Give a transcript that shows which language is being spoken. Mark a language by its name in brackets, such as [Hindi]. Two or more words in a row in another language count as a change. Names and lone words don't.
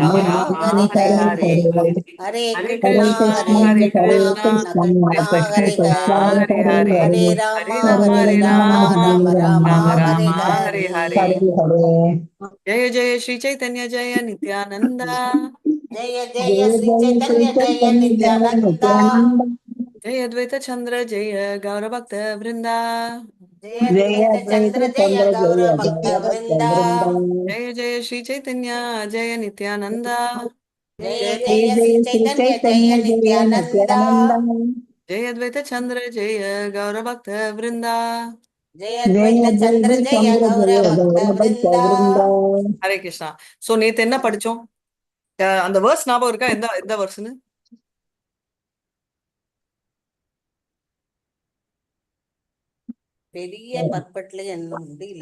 [Sanskrit] राम ராமா राम ஹரே हरे ஹரே ஹரே हरे ஹரே. ஹரே हरे கிருஷ்ணா ஹரே कृष्णा ஹரே கிருஷ்ண हरे ஹரே கிருஷ்ணா कृष्णा கிருஷ்ண கிருஷ்ண கிருஷ்ணா कृष्ण ஹரே கிருஷ்ண कृष्णा கிருஷ்ண ஹரே हरे ஹரே हरे ஹரே ஹரே. ராமா हरे राम ஹரே ஹரே हरे ராம ராமா राम ஹரே ராம ராம ராமா राम ஹரே राम ராம हरे ஹரே हरे। हरे हरे. जय जय श्री चैतन्य जय नित्यानंदा। ஜெய ஜெய जय श्री जय श्री चैतन्य जय चैतन्य जय நித்யானந்தா நித்யானந்த. जय अद्वैत चंद्र जय गौरभक्त वृंदा। ஜெய ஜெய அத்வைத அத்வைத चन्द्र जय சந்திர கௌர ஜெய பக்த जय भक्त விருந்தா. விருந்தம். जय जय श्री चैतन्य जय नित्यानंदा। ஜெய जय ஜெய जय श्री जय श्री चैतन्य जय चैतन्य जय நித்யானந்தா. நித்யானந்தம். जय अद्वैत चंद्र जय गौरभक्त वृंदा। ஜெய ஜெய अद्वैत चन्द्र அத்வைத ஜெய சந்திர கௌர ஜெய பக்த गौर भक्त விருந்தா. விருந்தம். हरे कृष्ण. [Tamil] சோ நேத்து என்ன படிச்சோம்? அந்த வேர்ஸ் ஞாபகம் இருக்கா? எந்த எந்த வேர்ஸ்னு? பெரிய பர்பட்ல என்ன முடியல.